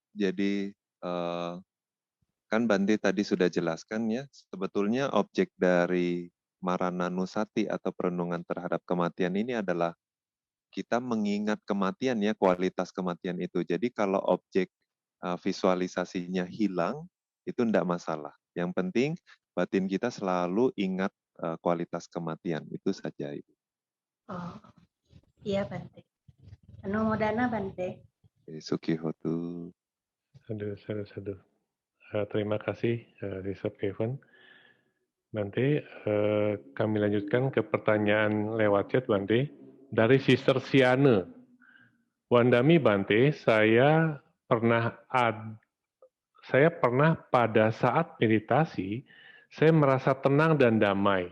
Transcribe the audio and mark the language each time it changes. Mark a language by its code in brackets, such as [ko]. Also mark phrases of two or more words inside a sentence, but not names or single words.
[id] Jadi kan Bante tadi sudah jelaskan ya, sebetulnya objek dari Marananusati atau perenungan terhadap kematian ini adalah kita mengingat kematian ya, kualitas kematian itu. Jadi kalau objek visualisasinya hilang, itu tidak masalah. Yang penting batin kita selalu ingat kualitas kematian, itu saja. Ibu. Oh, iya Bante. [pi] Anumodana Bante. Sukihotu. Sadu. [id] Terima kasih, Sister Paven. Nanti kami lanjutkan ke pertanyaan lewat chat, Bante. Dari Sister Siane. [pi] Wandami, Bante, [id] saya pernah pada saat meditasi, saya merasa tenang dan damai.